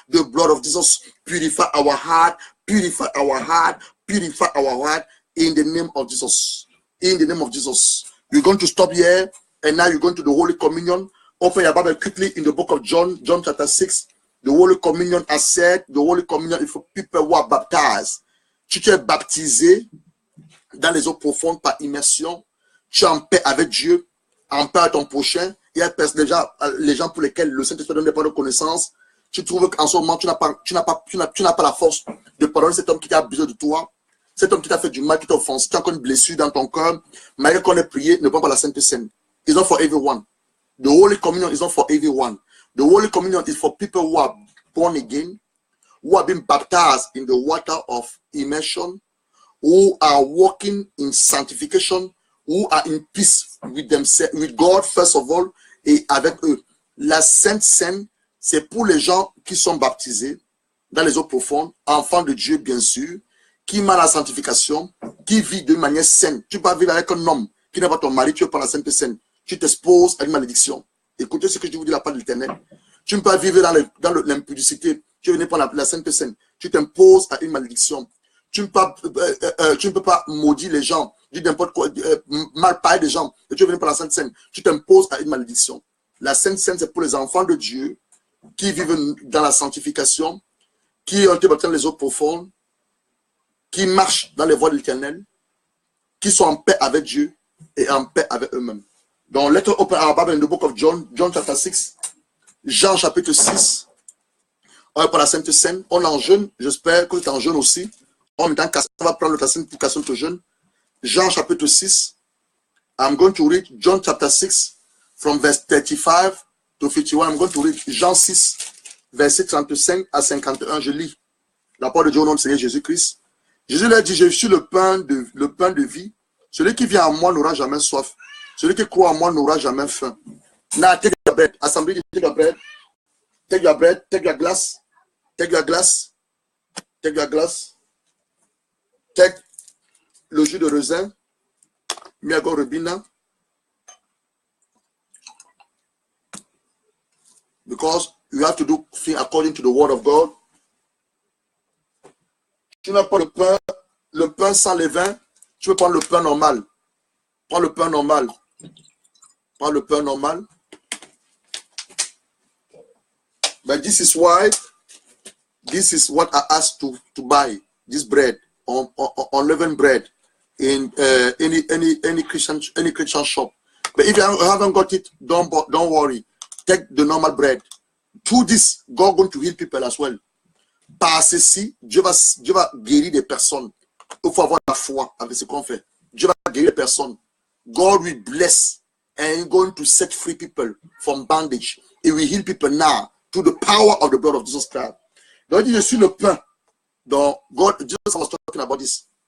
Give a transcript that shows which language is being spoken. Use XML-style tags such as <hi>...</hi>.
<en>The blood of Jesus purify our heart, purify our heart, purify our heart in the name of Jesus. In the name of Jesus. We're going to stop here, and now you're going to the Holy Communion. Open your Bible quickly in the book of John, John chapter 6. The Holy Communion has said, the Holy Communion is for people who are baptized.</en> <fr>Tu t'es baptisé dans les eaux profondes par immersion. Tu es en paix avec Dieu, en paix avec ton prochain. Il y a déjà les gens pour lesquels le Saint-Esprit donne pas de connaissance. Tu trouves qu'en ce moment, tu n'as pas la force de pardonner cet homme qui t'a abusé de toi. Cet homme qui t'a fait du mal, qui t'a offensé. Tu as encore une blessure dans ton cœur. Malgré qu'on ait prié, ne prends pas la Sainte Seine.</fr> <en>It's not for everyone. The Holy Communion is not for everyone. The Holy Communion is for people who are born again, who have been baptized in the water of immersion, who are walking in sanctification, who are in peace with themselves, with God first of all,</en> <fr>et avec eux. La Sainte Seine, c'est pour les gens qui sont baptisés dans les eaux profondes, enfants de Dieu bien sûr, qui mènent la sanctification, qui vivent de manière saine. Tu peux pas vivre avec un homme qui n'est pas ton mari, tu veux prendre la Sainte Seine. Tu t'exposes à une malédiction. Écoutez ce que je vous dis de la part de l'Éternel. Tu ne peux pas vivre dans l'impudicité. Tu veux venir prendre la Sainte Seine. Tu t'imposes à une malédiction. Tu ne peux pas maudire les gens, dire n'importe quoi, mal parler des gens. Et tu veux venir prendre la Sainte Seine. Tu t'imposes à une malédiction. La Sainte Seine, c'est pour les enfants de Dieu qui vivent dans la sanctification, qui ont été baptisés dans les eaux profondes, qui marchent dans les voies de l'Éternel, qui sont en paix avec Dieu et en paix avec eux-mêmes. Donc,</fr> <en>let's open our Bible in the book of John, John chapter 6,</en> <fr>Jean chapitre 6. On est pour la Sainte Seine. On est en jeûne. J'espère que tu es en jeûne aussi. En même temps, on va prendre le Sainte pour casser notre jeûne. Jean chapitre 6.</fr> <en>I'm going to read John chapter 6 from verse 35 to 51. I'm going to read</en> <fr>Jean 6, verset 35 à 51. Je lis la parole de Dieu au nom du Seigneur Jésus-Christ. Jésus leur dit, je suis le pain de vie. Celui qui vient à moi n'aura jamais soif. Celui qui croit en moi n'aura jamais faim.</fr> <en>Now, take your bread. Assembly, take your bread. Take your bread. Take your glass. Take your glass. Take your glass. Take</en> <fr>le jus de raisin. Miago Rebina.</fr> <en>Because you have to do things according to the word of God.</en> <fr>Tu n'as pas le pain sans levain. Tu peux prendre le pain normal. Prends le pain normal. Prends le pain normal.</fr> <en>But this is why, this is what I asked to buy this bread, unleavened bread, in any Christian shop. But if you haven't got it, don't worry. Take the normal bread. Through this, God going to heal people as well.</en> <fr>Par ceci, Dieu va guérir des personnes. Il faut avoir la foi avec ce qu'on fait. Dieu va guérir les personnes.</fr> <en>God will bless and he's going to set free people from bondage. He will heal people now through the power of the blood of Jesus Christ.</en> <fr>Donc, il dit, je suis le pain.</fr> <en>Donc, God, Jesus was talking about this.</en>